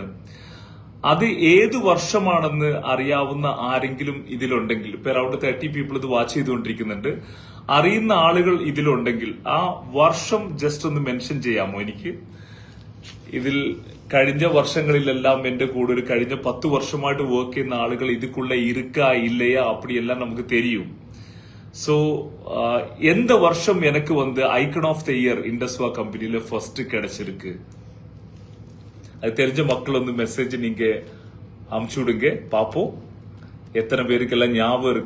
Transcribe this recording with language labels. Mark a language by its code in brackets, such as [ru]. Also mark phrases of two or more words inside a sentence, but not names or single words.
[ml] അത് ഏത് വർഷമാണെന്ന് അറിയാവുന്ന ആരെങ്കിലും ഇതിലുണ്ടെങ്കിൽ, ഇപ്പൊ അറൌണ്ട് 30 പീപ്പിൾ ഇത് വാച്ച് ചെയ്തുകൊണ്ടിരിക്കുന്നുണ്ട്, അറിയുന്ന ആളുകൾ ഇതിലുണ്ടെങ്കിൽ ആ വർഷം ജസ്റ്റ് ഒന്ന് മെൻഷൻ ചെയ്യാമോ എനിക്ക്? ഇതിൽ കഴിഞ്ഞ വർഷങ്ങളിലെല്ലാം എന്റെ കൂടെ ഒരു കഴിഞ്ഞ 10 വർഷമായിട്ട് വർക്ക് ചെയ്യുന്ന ആളുകൾ [ta] இதுக்குள்ள இருக்கா இல்லையா அப்படியெல்லாம் நமக்கு தெரியும். சோ எந்த வருஷம் எனக்கு வந்து [en] icon of the year [ta] இண்டஸ்வா கம்பெனில ஃபர்ஸ்ட் கிடைச்சிருக்கு? அது தெரிஞ்ச மக்கள் வந்து மெசேஜ் நீங்க அனுப்பிச்சு விடுங்க, பாப்போம் எத்தனை பேருக்கெல்லாம் ஞாபகம் இருக்கு.